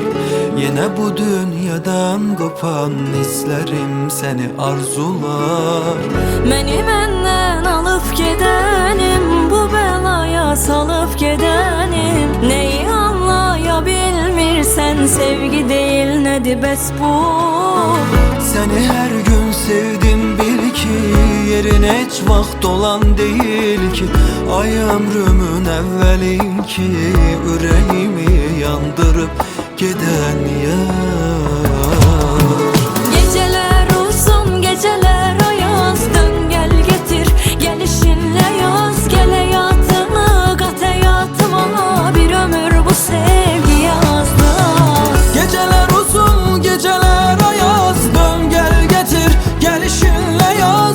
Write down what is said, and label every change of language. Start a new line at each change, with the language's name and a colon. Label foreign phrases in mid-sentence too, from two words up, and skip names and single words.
Turkish: Yine bu dünyadan kopan hislerim seni arzular.
Azerbaijani: Məni məndən alıb gedənim, bu bəlaya salıb gedənim. Neyi anlaya bilmirsən, sevgi deyil nədir bəs bu?
Turkish: Seni her gün sevdim bil ki,
Azerbaijani: yerin heç vaxt olan değil ki. Ay ömrümün əvvəlin ki, ürəyimi yandırıb gedən yar.
Turkish: Geceler uzun, geceler ayaz, dön gel getir gelişinle yaz. Gel hayatını kat hayatıma, bir ömür bu sevgi yazdı. Geceler uzun, geceler ayaz, dön gel getir gelişinle yaz.